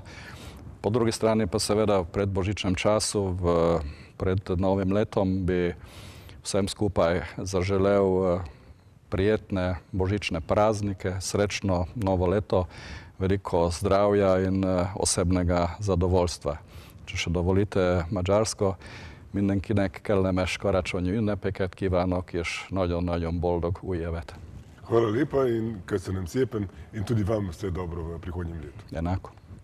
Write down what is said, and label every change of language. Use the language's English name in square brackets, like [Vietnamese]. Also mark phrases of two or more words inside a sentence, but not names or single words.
[Slovenian] Po drugi strani pa seveda v predbožičnem času, pred novim letom, bi vsem skupaj zaželel prijetne božične praznike, srečno novo leto, veliko zdravja in osebnega zadovoljstva. Če še dovolite mađarsko, [Hungarian] mindenkinek kellemes karácsonyi ünnepeket kívánok, és nagyon-nagyon boldog új évet. [Slovenian] Hvala lepa in [Hungarian] köszönöm szépen [Slovenian] in tudi vam vse dobro v prihodnjem letu. Enako.